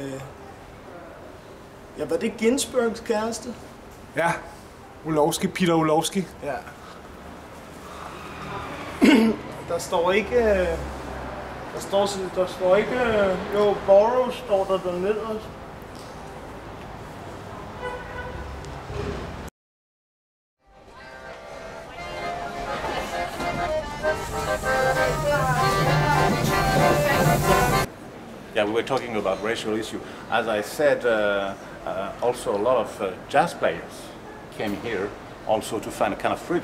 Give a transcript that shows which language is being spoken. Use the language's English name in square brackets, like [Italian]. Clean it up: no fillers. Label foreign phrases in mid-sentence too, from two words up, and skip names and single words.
[Danish] Ja, var det Ginsbergs kæreste? Ja. Peter Orlowski. Ja. Der står ikke... Der står ikke... Jo, Burroughs står der dernede også. [English] Yeah, we were talking about racial issue. As I said, also a lot of jazz players came here also to find a kind of freedom.